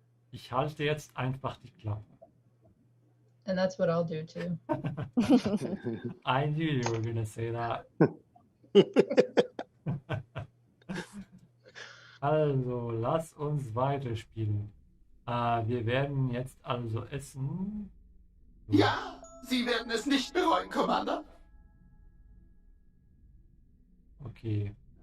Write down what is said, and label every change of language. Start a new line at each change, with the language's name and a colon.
German: Ich halte jetzt einfach die Klappe.
English: And that's what I'll do too. I knew you were gonna say that.
German: Also, lass uns weiterspielen. Wir werden jetzt also essen. Ja, Sie werden es nicht bereuen, Commander. Okay.